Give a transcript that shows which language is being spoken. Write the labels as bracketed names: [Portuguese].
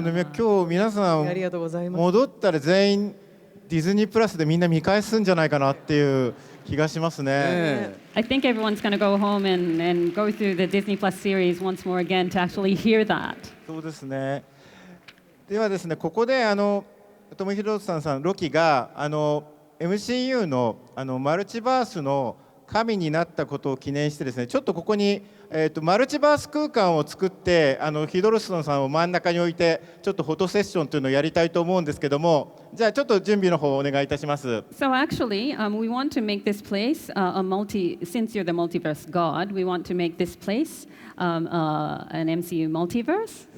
[Japanese] 今日皆さんありがとうございます。戻ったら全員ディズニープラスでみんな見返すんじゃないかなっていう気がしますね。 [English] I think everyone's going to go home and go through the Disney Plus series once more again to actually hear that. [Japanese] そうですね。ではですね、ここでトム・ヒドルストンさん、ロキがMCU のマルチバースの神になったことを記念してですね、ちょっとここに、マルチバース空間を作ってヒドルストンさんを真ん中に置いてちょっとフォトセッションというのをやりたいと思うんですけども、じゃあちょっと準備の方をお願いいたします。 [English] So actually, we want to make this place since you're the multiverse god, we want to make this place an MCU multiverse.